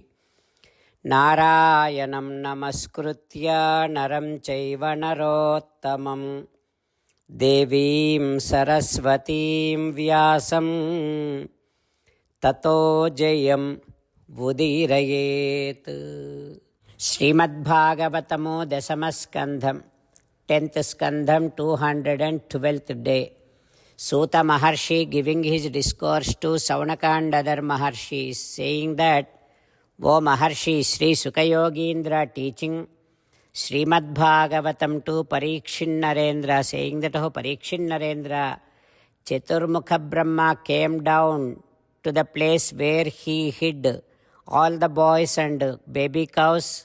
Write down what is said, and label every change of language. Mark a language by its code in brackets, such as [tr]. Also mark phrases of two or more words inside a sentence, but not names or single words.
[sa] नारायणं नमस्कृत्य नरं चैव नरोत्तमं देवीं सरस्वतीं व्यासं ततो जयं उदीरयेत्. श्रीमद्भागवतमो दशमस्कन्धं [en] 10th skandham 212th day. Suta Maharshi giving his discourse to Saunaka and other Maharshis, saying that, O Maharshi, Sri Sukayogindra teaching Srimad Bhagavatam to Parikshin Narendra, saying that, O Parikshin Narendra, Chaturmukha Brahma came down to the place where he hid all the boys and baby cows.